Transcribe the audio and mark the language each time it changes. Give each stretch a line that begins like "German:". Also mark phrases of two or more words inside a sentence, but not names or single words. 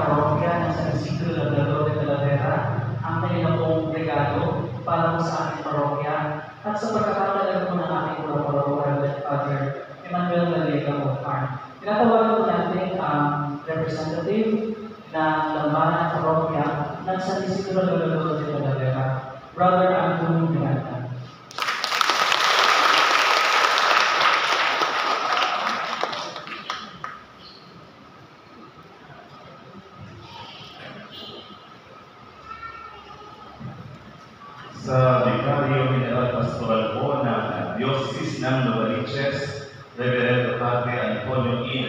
Filipino: parokya ng San Isidro Labrador de Talavera ang kanilang pong regalo para po sa aming parokya at sa pagkakatalag po ng aming parokya Father Emmanuel Galega Ocar. Tinatawagan po natin ang representative ng dambana parokya ng San Isidro Labrador de Talavera, Brother Anthony Miranda. Sa Vicario General Pastoral po ng Diocese ng Novaliches, Reverendo Padre Antonio E.